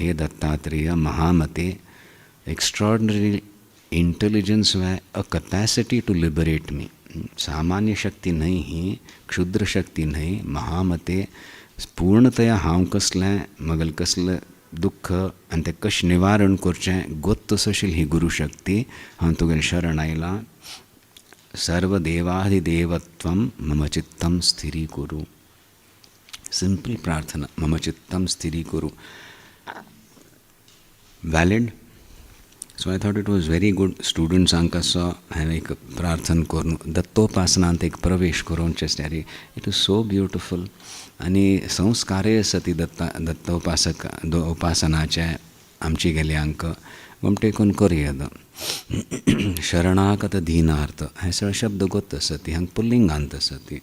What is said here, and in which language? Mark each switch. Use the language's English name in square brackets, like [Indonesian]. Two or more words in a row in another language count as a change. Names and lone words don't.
[Sanskrit] हे दत्तात्रेय महामते, [English] Extraordinary intelligence वे a capacity to liberate me. [Konkani] सामान्य शक्ती न्हय ही, क्षुद्र शक्ती न्हय. महामते पूर्णतया हांव कसलें, म्हगेलें कसलें दुख्ख आनी तें कशें निवारण करचें गोत्तस आशिल्ली ही गुरुशक्ती. हांव तुगेलें शरण आयलां. [Sanskrit] सर्वदेवाधिदेवत्वं मम चित्तं स्थिरीकुरु. सिंपल प्रार्थना, मम चित्तं स्थिरीकुरु. [English] वॅलिड. So I thought it was very good. [Konkani] स्टुडंट्सांक असो हांवें एक प्रार्थना करून दत्तोपासनांत एक प्रवेश करून जाल्यार [English] it is so beautiful. [Konkani] आनी संस्कारय आसा ती उपासनाचे आमची गेल्यांक गमटेकून करयेद. शरणागत दीनार्थ हे सगळे शब्द गोत आसा ती, हांगा पुल्लिंगांत आसा ती.